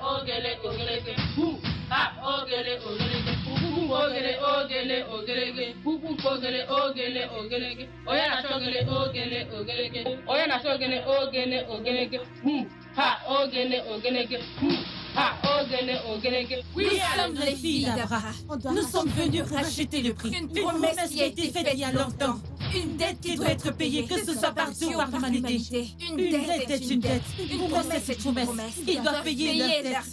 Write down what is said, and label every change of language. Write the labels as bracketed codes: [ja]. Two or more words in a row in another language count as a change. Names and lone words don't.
[ig] ogele ogeleke, hu ha ogele ogeleke, pupu ogele ogele ogeleke, pupu ogele ogele ogeleke, onye na-achọgele ogele ogeleke, onye na-achọgele ogele ogeleke, hu ha ogele ogeleke, hu ha ogele ogeleke. [fr] Nous sommes les filles d'Abraham. Nous sommes venus racheter le prix. Une Une promesse qui a été faite il y a longtemps. Une dette Qui doit être payée, que ce soit par Dieu ou par l'humanité. Une Une dette dette est une dette. Une promesse est une promesse. Ils doivent payer leur dette.